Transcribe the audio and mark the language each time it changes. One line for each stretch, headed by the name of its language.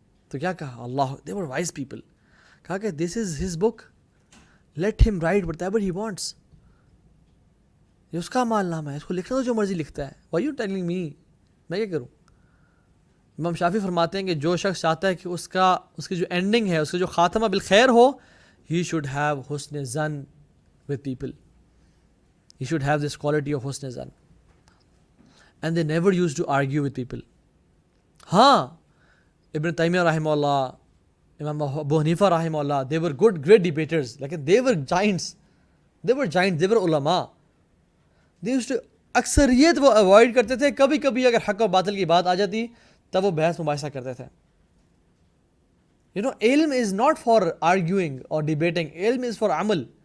Urdu: تو کیا کہا,
English: اللہ, they were wise people,
Urdu: کہا کہ
English: this is his book, let him write whatever he wants.
Urdu: یہ اس کا مال نامہ ہے, اس کو لکھنا تو جو مرضی لکھتا ہے.
English: why you telling me,
Urdu: میں کیا کروں. امام شافعی فرماتے ہیں کہ جو شخص چاہتا ہے کہ اس کی جو اینڈنگ ہے, اس کا جو خاتمہ بالخیر ہو,
English: he should have
Urdu: حسن ظن with people.
English: He should have this quality of حسن ظن. And they never used to argue with people. ہاں, Ibn Taymiyyah رحمہ اللہ, امام ابو حنیفہ رحمہ اللہ, they were good, great debaters, لیکن they were giants, they were علماء. They used to,
Urdu: اکثریت وہ اوائڈ کرتے تھے, کبھی کبھی اگر حق و باطل کی بات آ جاتی تب وہ بحث مباحثہ کرتے تھے.
English: علم is not for arguing or debating, علم is for عمل.